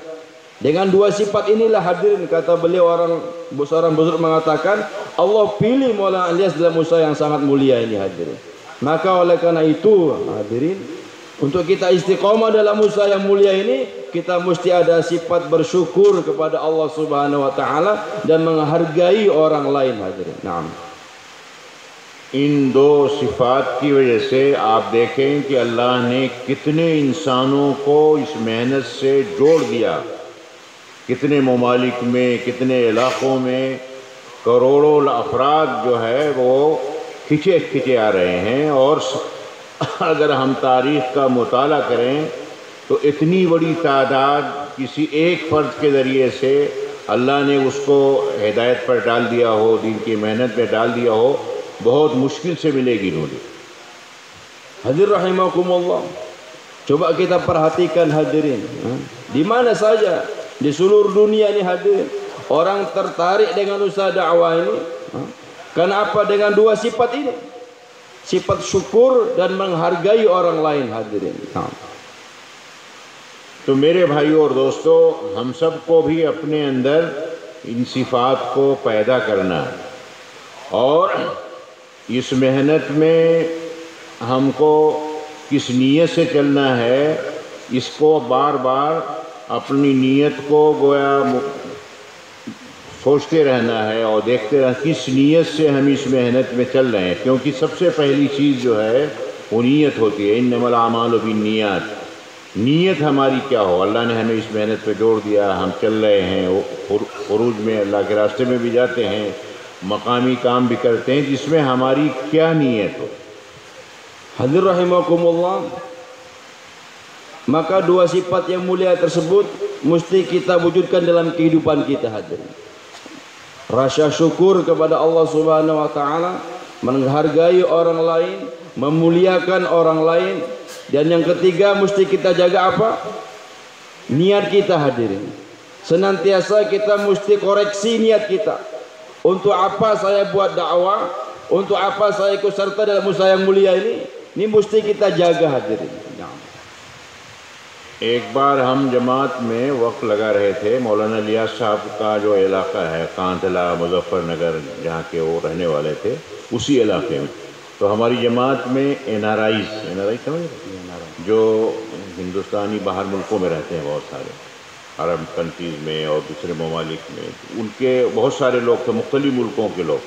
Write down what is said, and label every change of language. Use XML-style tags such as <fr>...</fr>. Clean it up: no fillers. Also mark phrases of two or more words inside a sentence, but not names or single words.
<id>Dengan 2 sifat inilah, hadirin, kata beliau, seorang Buzurg mengatakan, Allah pilih Maulana Ilyas dalam usaha yang sangat mulia ini, hadirin. Maka oleh karena itu, hadirin, untuk kita istiqomah dalam usaha yang mulia ini, kita mesti ada sifat bersyukur kepada Allah</id> <ar>سبحانه وتعالى</ar> <id>dan menghargai orang lain, hadirin. Naam.</id> <hi>इन 2 सिफात की वजह से आप देखें कि अल्लाह ने कितने इंसानों को इस मेहनत से जोड़ दिया। कितने ममालिक में, कितने इलाक़ों में करोड़ों अफराद जो है वो खिंचे आ रहे हैं। और अगर हम तारीख़ का मुताला करें तो इतनी बड़ी तादाद किसी एक फ़र्द के ज़रिए से अल्लाह ने उसको हिदायत पर डाल दिया हो, दीन की मेहनत में डाल दिया हो, बहुत मुश्किल से मिलेगी नूरी।</hi> <id>Hadir rahimakumullah. Coba kita perhatikan, hadirin, di mana saja di seluruh dunia ini, hadirin, orang tertarik dengan usaha dakwah ini. Kenapa? Dengan 2 sifat ini, sifat syukur dan menghargai orang lain, hadirin.</id> <hi>तो मेरे भाइयों और दोस्तों, हम सब को भी अपने अंदर इन सिफात को पैदा करना है और इस मेहनत में हमको किस नीयत से चलना है, इसको बार बार अपनी नीयत को गोया सोचते रहना है और देखते रहना किस नीयत से हम इस मेहनत में चल रहे हैं। क्योंकि सबसे पहली चीज़ जो है वो नीयत होती है।</hi> <ar>إنما الأعمال بالنيات.</ar> <hi>नीयत हमारी क्या हो। अल्लाह ने हमें इस मेहनत पे जोड़ दिया, हम चल रहे हैं, खुरूज में अल्लाह के रास्ते में भी जाते हैं, मकामी काम भी करते हैं, जिसमें हमारी क्या नीयत हो।</hi> <id>Hadir rahimakumullah. Maka 2 sifat yang mulia tersebut mesti kita wujudkan dalam kehidupan kita, hadirin. Rasa syukur kepada Allah</id> <ar>سبحانه وتعالى,</ar> <id>menghargai orang lain, memuliakan orang lain, dan yang ketiga mesti kita jaga apa? Niat kita, hadirin. Senantiasa kita mesti koreksi niat kita. Untuk apa saya buat dakwah? Untuk apa saya ikut serta dalam usaha yang mulia ini? Ini mesti kita jaga, hadirin.</id> <hi>एक बार हम जमात में वक्त लगा रहे थे। मौलाना इलियास साहब का जो इलाका है कांतला, मुजफ्फरनगर, जहाँ के वो रहने वाले थे, उसी इलाके में। तो हमारी जमात में NRI समझ, जो हिंदुस्तानी बाहर मुल्कों में रहते हैं, बहुत सारे</hi> <en>Arab countries</en> <hi>में और दूसरे ममालिक में, उनके बहुत सारे लोग थे, मुख्तलिफ मुल्कों के लोग।</hi>